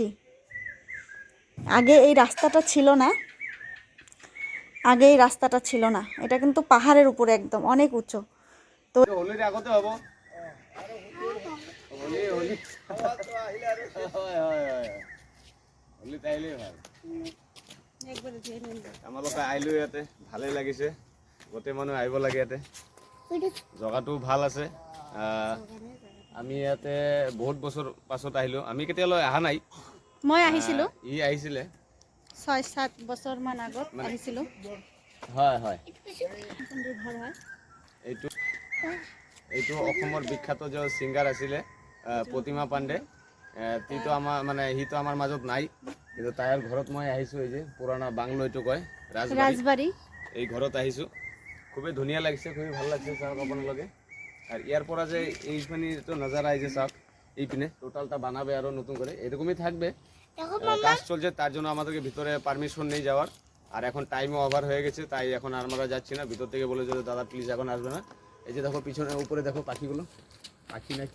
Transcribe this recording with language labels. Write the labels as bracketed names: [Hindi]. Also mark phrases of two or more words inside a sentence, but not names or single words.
[Bangla] আগে এই রাস্তাটা ছিল না, এটা কিন্তু পাহাড়ের উপরে একদম অনেক উঁচু। তো [Assamese] হোলির আগতে হব হোলি হোলি হোলি তাইলেই ভাল। আমালোকে আহিলো ইয়াতে, ভালেই লাগিছে। গোটেই মানুহ আহিব লাগে ইয়াতে, জেগাটো ভাল আছে। আমি ইয়াতে বহুত বছৰ পাছত আহিলো, আমি কেতিয়ালৈ অহা নাই। মই আহিছিলোঁ ই আহিছিলে 6-7 বছৰমান আগত আহিছিলোঁ। হয় হয়, এইটো এইটো অসমৰ বিখ্যাত যে ছিংগাৰ আছিলে প্ৰতিমা পাণ্ডে। সিটো আমাৰ মাজত নাই, কিন্তু তাইৰ ঘৰত মই আহিছোঁ। এই যে পুৰণা বাংলো এইটো কয়, ৰাজবাড়ী, এই ঘৰত আহিছোঁ। খুবেই ধুনীয়া লাগিছে, [Bangla] খুবেই ভাল লাগছে। [Assamese] চাওক আপোনালোকে, [Bangla] আর ইয়ার পর যে এইখানে তো নজারা এই যে সব এইপিনে টোটালটা বানাবে আরো নতুন করে, এরকমই থাকবে। কাজ চলছে, তার জন্য আমাদেরকে ভিতরে পারমিশন নেই যাওয়ার। আর এখন টাইমও ওভার হয়ে গেছে, তাই এখন আমরা যাচ্ছি না। ভিতর থেকে বলে যে দাদা প্লিজ এখন আসবে না। এই যে দেখো পিছনে উপরে দেখো পাখিগুলো, পাখি নাই।